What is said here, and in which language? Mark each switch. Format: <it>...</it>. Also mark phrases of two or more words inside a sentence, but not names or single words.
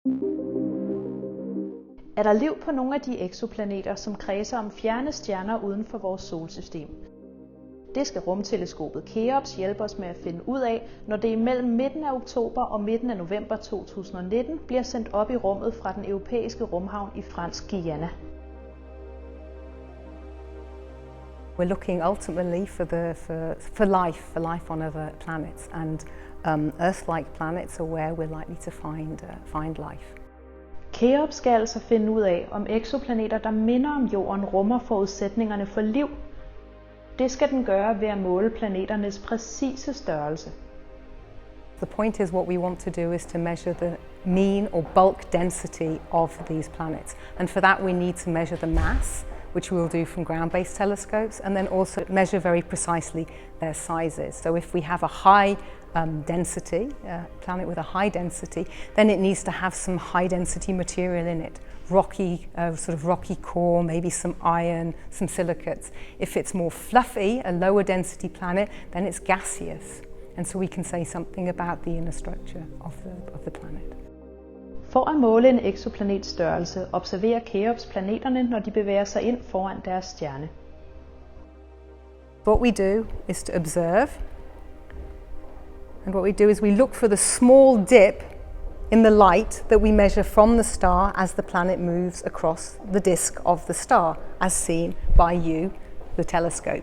<da>Er der liv på nogle af de eksoplaneter, som kredser om fjerne stjerner uden for vores solsystem? Det skal rumteleskopet Cheops hjælpe os med at finde ud af, når det imellem midten af oktober og midten af november 2019 bliver sendt op i rummet fra den europæiske rumhavn i Fransk Guyana.</da> <en>We're looking ultimately for life on other planets, and Earth-like planets are where we're likely to find life.</en> <da>Cheops skal altså finde ud af, om eksoplaneter, der minder om Jorden, rummer forudsætningerne for liv. Det skal den gøre ved at måle planeternes præcise størrelse.</da> <en>The point is, what we want to do is to measure the mean or bulk density of these planets, and for that we need to measure the mass, which we will do from ground-based telescopes, and then also measure very precisely their sizes. So if we have a high density, planet with a high density, then it needs to have some high density material in it. Rocky, sort of rocky core, maybe some iron, some silicates. If it's more fluffy, a lower density planet, then it's gaseous. And so we can say something about the inner structure of the planet.</en> <da>For at måle en eksoplanets størrelse, observerer Cheops planeterne, når de bevæger sig ind foran deres stjerne.</da> <en>What we do is to observe, and what we do is we look for the small dip in the light that we measure from the star as the planet moves across the disk of the star, as seen by you, the telescope.</en>